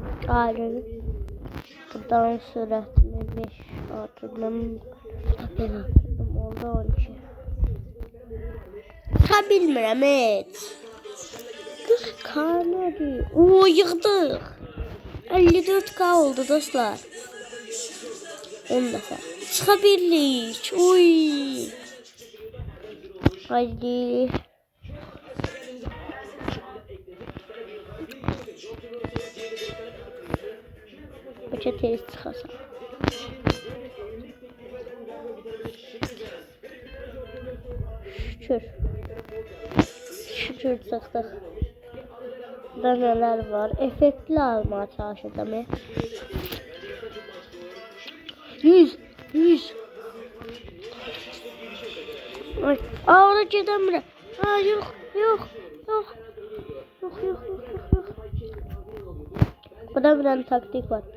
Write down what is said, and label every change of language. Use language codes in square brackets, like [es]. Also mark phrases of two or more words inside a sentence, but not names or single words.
[az] Ayrı. Buradan süratini 5 artırdım. Oldu 12. Ta bilmirəm et. 40K nədir? Oo, yığdıq. 54K oldu dostlar. 10 dəfə. Çıxa bildik. Uy. Haydi. Bəlkə tez çıxasan. Şükür. Şükür çıxdıq. Burada [tr] neler var? Efektli almaya çalışacağım. 100. Ay, oraya gidemiyorum. Ha, yok. Burada bir tane taktik var.